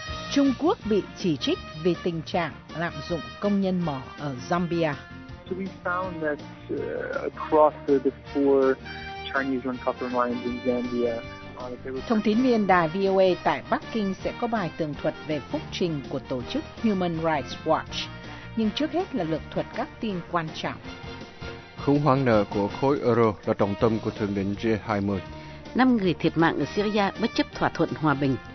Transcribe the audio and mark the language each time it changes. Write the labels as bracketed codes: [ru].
[vi] Trung Quốc bị chỉ trích vì tình trạng lạm dụng công nhân mỏ ở Zambia. [en] So we found that across the four Chinese-run copper mines in Zambia. [vi] Thông tín viên đài VOA tại Bắc Kinh sẽ có bài tường thuật về phúc trình của tổ chức Human Rights Watch. Nhưng trước hết là lược thuật các tin quan trọng. Khủng hoảng nợ của khối Euro là trọng tâm của thượng đỉnh G20. 5 người thiệt mạng ở Syria bất chấp thỏa thuận hòa bình.